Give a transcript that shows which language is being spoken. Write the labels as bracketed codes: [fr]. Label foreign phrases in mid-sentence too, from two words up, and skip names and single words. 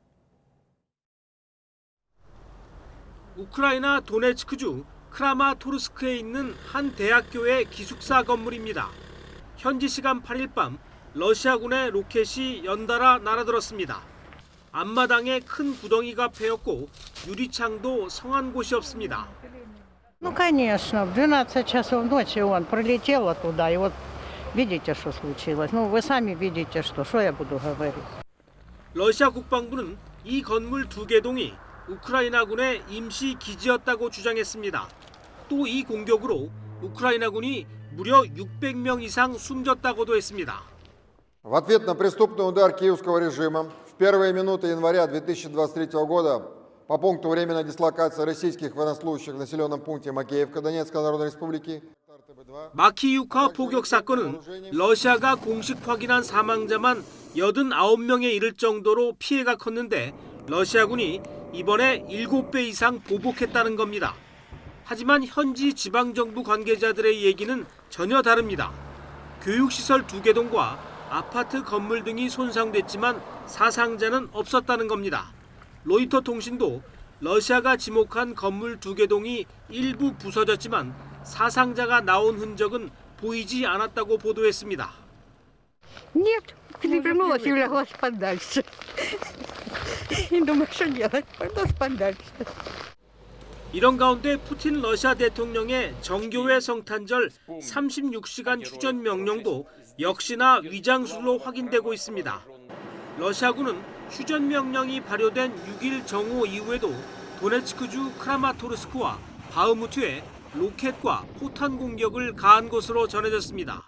[ko] 우크라이나 도네츠크주 크라마토르스크에 있는 한 대학교의 기숙사 건물입니다. 현지 시간 8일 밤 러시아군의 로켓이 연달아 날아들었습니다. 앞마당에 큰 구덩이가 패였고 유리창도 성한 곳이 없습니다. [ru] Ну, конечно, в 12 часов ночи он пролетел оттуда, и вот видите, что случилось. Ну, вы сами видите, что я буду говорить. [ko] 러시아 국방부는 이 건물 2개 동이 우크라이나군의 임시 기지였다고 주장했습니다. 또 이 공격으로 우크라이나군이 무려 600명 이상 숨졌다고도 했습니다. [ru] В ответ на преступный удар киевского режима в первые минуты января 2023 года по пункту временной дислокации российских военнослужащих в населенном пункте Макеевка Донецкой Народной Республики. [ko] 마키유카 포격 사건은 러시아가 공식 확인한 사망자만 89명에 이를 정도로 피해가 컸는데 러시아군이 이번에 7배 이상 보복했다는 겁니다. 하지만 현지 지방정부 관계자들의 얘기는 전혀 다릅니다. 교육시설 2개 동과 아파트 건물 등이 손상됐지만 사상자는 없었다는 겁니다. 로이터 통신도 러시아가 지목한 건물 2개 동이 일부 부서졌지만 사상자가 나온 흔적은 보이지 않았다고 보도했습니다. [ru] Нет, перевернулась и уляглась подальше. Не думаю, что делать, пойду подальше. [ko] 이런 가운데 푸틴 러시아 대통령의 정교회 성탄절 36시간 휴전 명령도 역시나 위장술로 확인되고 있습니다. 러시아군은 휴전 명령이 발효된 6일 정오 이후에도 도네츠크주 크라마토르스크와 바흐무트에 로켓과 포탄 공격을 가한 것으로 전해졌습니다.